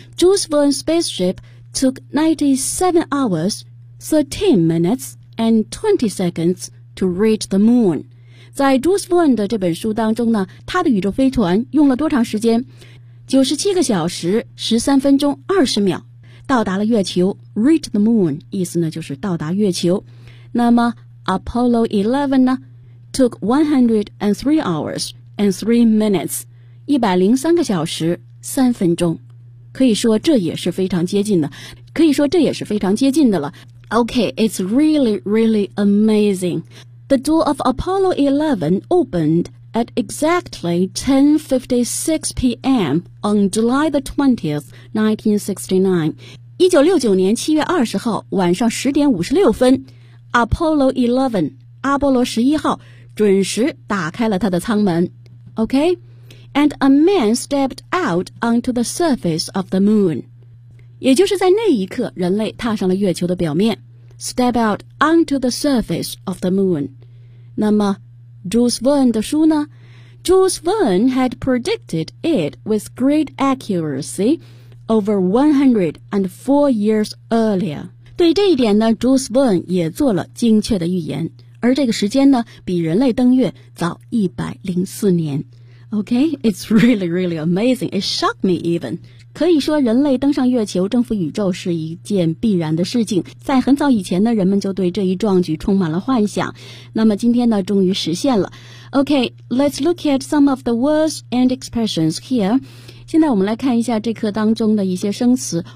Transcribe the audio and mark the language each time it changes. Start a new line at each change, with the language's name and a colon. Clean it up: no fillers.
English: Jules Verne's spaceship took 97 hours, 13 minutes, and 20 seconds,to reach the moon.
Chinese: 在 Jules Verne 的这本书当中呢，他的宇宙飞船用了多长时间？ 97个小时13分钟20秒到达了月球。
English: reach the moon
Chinese: 意思呢就是到达月球。那么 Apollo 11 呢
English: took 103 hours and 3 minutes,
Chinese: 103个小时3分钟。可以说这也是非常接近的，可以说这也是非常接近的了。
English: Okay, it's really, really amazing. The door of Apollo 11 opened at exactly 10:56 p.m. on July the 20th, 1969.
Chinese: 1969年7月20号晚上10点56分 ,Apollo 11, 阿波罗11号准时打开了他的舱门。
English: Okay? And a man stepped out onto the surface of the moon.
Chinese: 也就是在那一刻，人类踏上了月球的表面。
English: Step out onto the surface of the moon.
Chinese: 那么 ,Jules Verne 的书呢？
English: Jules Verne had predicted it with great accuracy over 104 years earlier.
Chinese: 对这一点呢 ,Jules Verne 也做了精确的预言。而这个时间呢，比人类登月早104年。
English: Okay, it's really, really amazing. It shocked me even.
Chinese: 可以说人类登上月球征服宇宙是一件必然的事情。在很早以前呢，人们就对这一壮举充满了幻想。那么今天呢，终于实现了。
English: OK, let's look at some of the words and expressions here.
Chinese: 现在我们来看一下这课当中的一些生词。